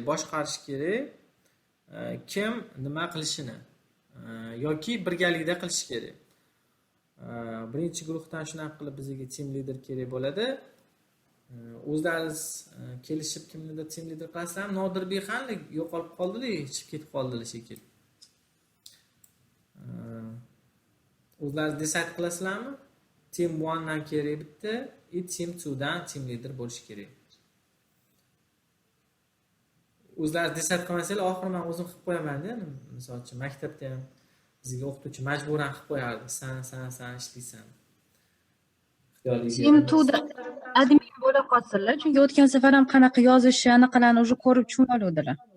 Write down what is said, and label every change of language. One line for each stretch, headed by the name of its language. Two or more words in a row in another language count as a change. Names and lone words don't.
Uzbek: Boshqarish kerak. Kim nima qilishini yoki birgalikda qilish kerak. Birinchi guruhdan shunaqa qilib bizga
English: team leader
Uzbek: kerak bo'ladi. O'zlaringiz kelishib kimnidir
English: team leader
Uzbek: qilasizlarmi? Nodirbek qanday yo'qolib qoldilar, chiqib ketib qoldilar shekilli. O'zlaringiz decide qilasizlarmi? Team 1 dan kerak bitta, team 2 dan
English: team leader
Uzbek: bo'lish kerak. O'zlaringiz decide qilmasanglar, oxiri men o'zim qilib qo'yaman-da. Misol uchun maktabda ham bizga o'qituvchi majburan qilib qo'yardi. San ishlaysan. Team 2 da admin bo'lib qolsinlar, chunki o'tgan safar ham qanaqa yozishi, anaqalarni o'zi ko'rib tushunib oluvdilar.